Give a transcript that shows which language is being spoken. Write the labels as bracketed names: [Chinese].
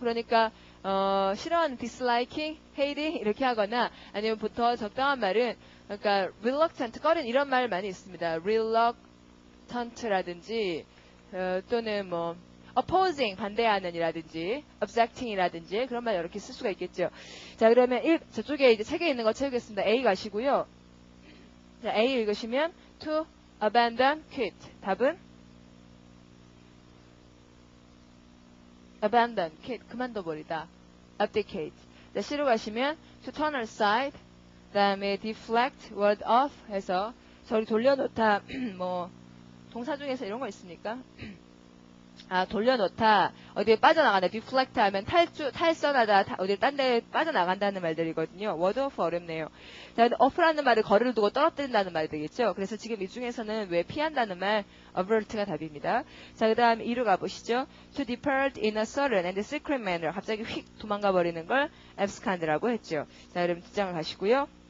[Korean] 그러니까 싫어하는 disliking, hating 이렇게 하거나 아니면 보통 적당한 말은 그러니까 reluctant, 꺼린 이런 말 많이 있습니다. reluctant라든지 또는 뭐 opposing, 반대하는 이라든지 objecting이라든지 그런 말 이렇게 쓸 수가 있겠죠. 자 그러면 저쪽에 이제 책에 있는 거 채우겠습니다. A 가시고요. 자, A 읽으시면 [English] to abandon, quit. [Korean] 답은 abandon, quit. 그만둬버리다. abdicate. 자, C로 가시면 [English] to turn aside. [Korean] 그 다음에 deflect, ward off 해서 저리 돌려놓다. 뭐 동사 중에서 이런 거 있습니까? 아, 돌려놓다. 어디에 빠져나간다. deflect 하면 탈선하다. 어디 딴 데 빠져나간다는 말들이거든요. word off 어렵네요. 자, off라는 말을 거리를 두고 떨어뜨린다는 말이 되겠죠. 그래서 지금 이 중에서는 왜 피한다는 말 avert가 답입니다. 자, 그 다음 2로 가보시죠. [English] to depart in a sudden and secret manner. [Korean] 갑자기 휙 도망가 버리는 걸 abscond라고 했죠. 자, 그럼 뒷장을 가시고요.